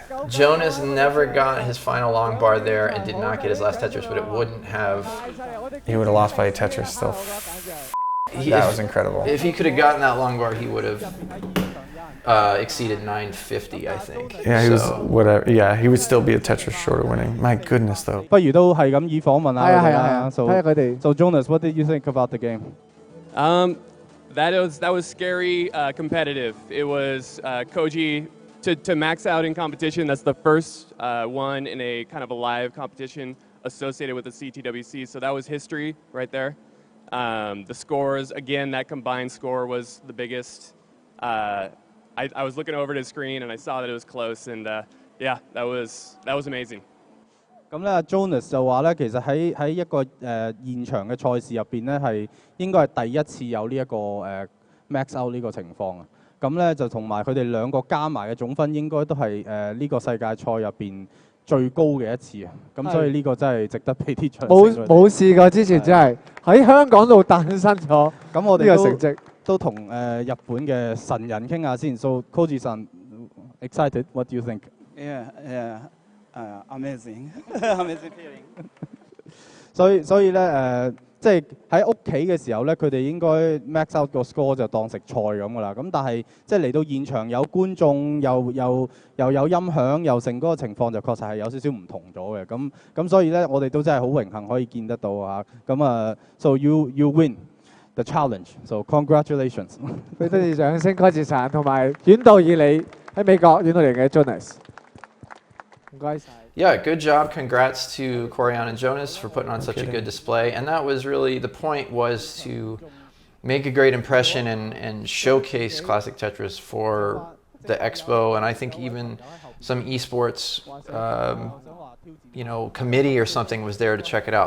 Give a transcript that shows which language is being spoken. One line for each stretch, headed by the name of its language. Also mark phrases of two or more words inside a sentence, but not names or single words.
English: Jonas never got his final long bar there and did not get his last Tetris, but it wouldn't have. He would have lost by a Tetris still. That was incredible. If he could have gotten that long bar, he would have exceeded 950, I think. Yeah, he was So- whatever. Yeah, he would still be a Tetris short of winning. My goodness, though.
Cantonese: 不如都係咁以訪問下佢哋啦。So 睇下佢哋。
English: so Jonas, what did you think about the game? That was scary, competitive. It was Koji to max out in competition. That's the first one in a kind of a live competition associated with the CTWC. So that was history right there. The scores, again, that combined score was the biggest. I was looking over at his screen and I saw that it was close, and yeah, that was amazing.
Cantonese: 咁咧，Jonas 就話咧，其實喺一個現場嘅賽事入邊咧，係應該係第一次有呢一個
English: max out
Cantonese: 呢個情況啊。咁咧就同埋佢哋兩個加埋嘅總分應該都係呢個世界賽入邊最高嘅一次啊。咁所以呢個真係值得俾啲掌聲佢哋。冇試過之前真係喺香港度誕生咗咁我哋呢個成績。都同日本嘅神人傾下先。
English: So Koji-san, excited? What do you think? Yeah. Amazing, amazing feeling.
Cantonese: 所以咧即係喺屋企嘅時候咧，佢哋應該
English: max out
Cantonese: 個 score 就當食菜咁噶啦。咁但係即係嚟到現場有觀眾，又有音響，又成嗰個情況就確實係有少少唔同咗嘅。咁所以咧，我哋都真係好榮幸可以見得到啊。
English: So you win the challenge. So congratulations.
Cantonese: 俾多啲掌聲，多謝晒，同埋遠道而嚟喺美國遠道嚟嘅 Jonas。唔該晒。
English: Yeah, good job. Congrats to Koryan and Jonas for putting on such a good display. And that was really, the point was to make a great impression and showcase Classic Tetris for the expo. And I think even some esports, committee or something was there to check it out.